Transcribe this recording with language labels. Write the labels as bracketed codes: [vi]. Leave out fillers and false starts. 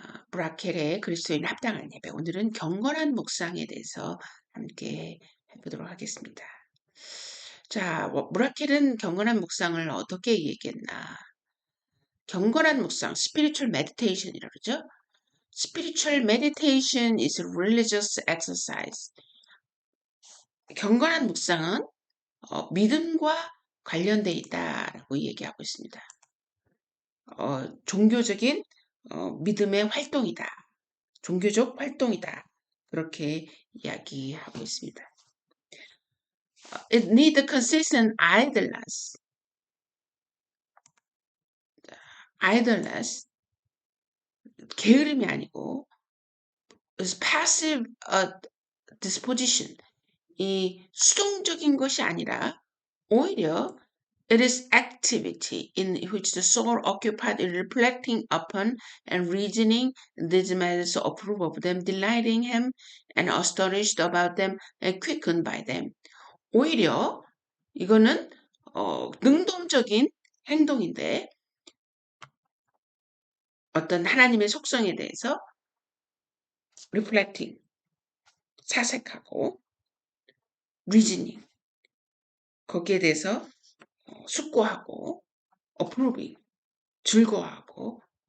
[ko] 브라켈의 그리스도인 합당한 예배. 오늘은 경건한 묵상에 대해서 함께 해보도록 하겠습니다. 자, 브라켈은 경건한 묵상을 어떻게 얘기했나? 경건한 묵상, [en] spiritual meditation [ko] 이라고 그러죠? [en] Spiritual meditation is religious exercise. [ko] 경건한 묵상은 믿음과 관련돼 있다라고 얘기하고 있습니다. 종교적인 믿음의 활동이다. 종교적 활동이다. 그렇게 이야기하고 있습니다. [en] It need consistent idleness. idleness, [ko] 게으름이 아니고 [en] passive disposition, [ko] 이 수동적인 것이 아니라 오히려 [en] it is activity in which the soul occupied in reflecting upon and reasoning these matters, approve of them, delighting him, and astonished about them, and quickened by them. [ko] 오히려 이거는 능동적인 행동인데 어떤 하나님의 속성에 대해서 reflecting, 사색하고 reasoning, 거기에 대해서 숙고하고 approving, 즐거워하고